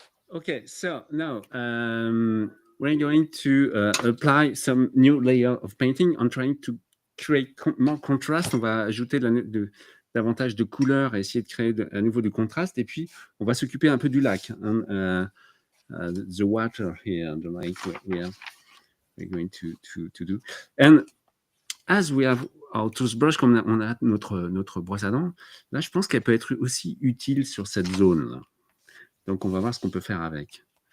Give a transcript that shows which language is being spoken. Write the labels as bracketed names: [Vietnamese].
[English] Okay, so now we're going to apply some new layer of painting. I'm trying to create more contrast. [French] On va ajouter davantage de couleurs et essayer de créer à nouveau du contraste. Et puis, on va s'occuper un peu du lac. [English] The water here, the lake we're going to do. And as we have our toothbrush, [French] comme on a notre brosse à dents, là, je pense qu'elle peut être aussi utile sur cette zone-là. Donc, on va voir ce qu'on peut faire avec.